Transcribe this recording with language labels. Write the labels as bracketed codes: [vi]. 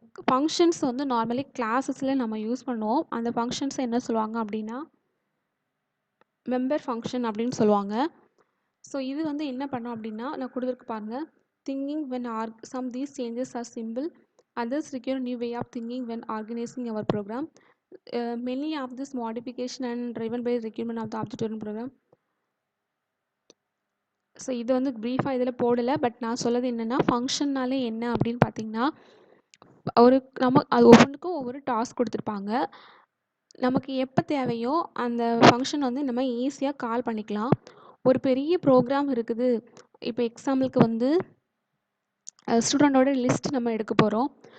[ta] Functions வந்து normally கிளாஸஸில் நம்ம use பண்ணுவோம். அந்த ஃபங்க்ஷன்ஸை என்ன சொல்லுவாங்க அப்படின்னா மெம்பர் ஃபங்க்ஷன் அப்படின்னு சொல்லுவாங்க. [en] so [ta] இது வந்து என்ன பண்ணோம் அப்படின்னா, நான் கொடுத்துருக்கு பாருங்கள், [en] Thinking when some these changes are simple, others require new way of thinking when organizing our program. Many of this modification and driven by requirement of the object-oriented program. [ta] So இது வந்து ப்ரீஃபாக இதில் போடலை, பட் நான் சொல்லது என்னென்னா, ஃபங்க்ஷன்னாலே என்ன அப்படின்னு பார்த்தீங்கன்னா, அது ஒவ்வொன்றுக்கும் ஒவ்வொரு டாஸ்க் கொடுத்துருப்பாங்க. நமக்கு எப்போ தேவையோ அந்த ஃபங்க்ஷன் வந்து நம்ம ஈஸியாக கால் பண்ணிக்கலாம். ஒரு பெரிய ப்ரோக்ராம் இருக்குது, இப்போ எக்ஸாம்பிளுக்கு வந்து ஸ்டூடெண்டோட லிஸ்ட் நம்ம எடுக்க போகிறோம்.